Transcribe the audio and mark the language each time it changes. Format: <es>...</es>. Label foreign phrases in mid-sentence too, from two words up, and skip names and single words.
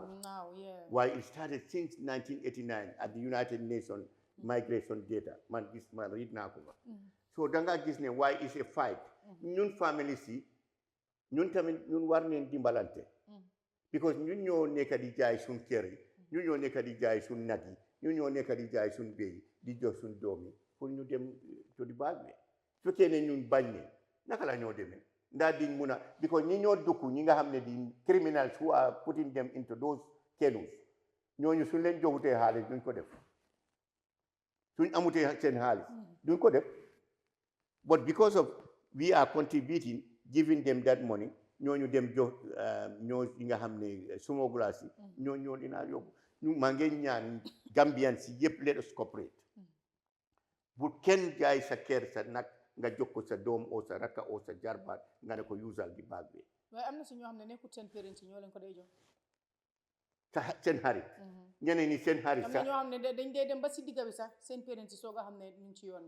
<en>yeah. Why it started since 1989 at the United Nations migration data man</en> <wo>read naa ko</wo> <en>so</en> <wo>danga gis ne</wo> <en>why is a fight</en> <wo>ñun families yi ñun tamit ñun war neen dimbalante because ñun ñoo nekk di jaay suñ kër yi ñun ñoo nekk di jaay suñ nag yi ñun ñoo nekk di jaay suñ béy di jox suñ doom yi pour ñu dem to di backway su fekkee ne ñun bañ ne naka la ñoo demee ndax diñ mun a because ñi ñoo dukk ñi nga xam ne di</wo> <en>criminals who are putting them into those kennels</en> <wo>ñooñu suñ leen joxutee xaalis duñ ko def suñ amutee seen xaalis duñ ko def</wo> <en>but because of we are contributing giving them that money</en> <wo>ñooñu dem jox ñoo yi nga xam ne smugglers yi ñoo dinaa yóbbu ñu maa ngi ñaan Gambian si yëpp</wo> <en>let us cooperate</en> <wo>bu kenn jaay sa kër sa nag nga jox ko sa doom o sa rakka o sa jarbaat nga ne ko usal di backway waaye am na si ñoo xam ne nekkut seen parents ñoo leen ko day jox seen xarit ñeneen ñi seen xarit am sax na ñoo xam ne dañ dee dem ba si digga bi sax seen parents yi soog a xam ne ñu ngi ci yoon bi</wo>